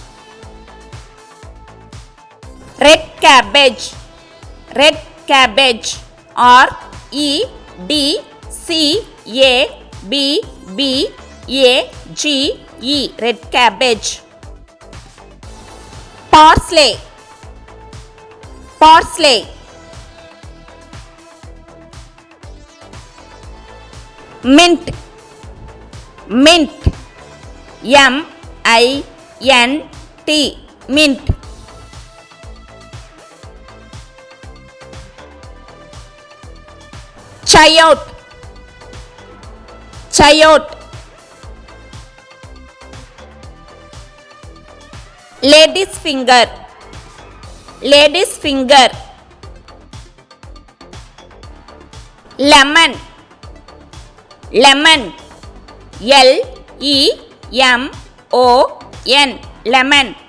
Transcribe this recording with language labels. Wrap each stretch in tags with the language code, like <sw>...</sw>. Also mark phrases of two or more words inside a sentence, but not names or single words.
<en>Red cabbage, red cabbage, Redcabbages, red cabbage. Parsley, parsley. Mint, mint, Mint, mint. Chayote, chayote. Lady's finger, lady's finger. Lemon, lemon, Lemon, lemon.</en>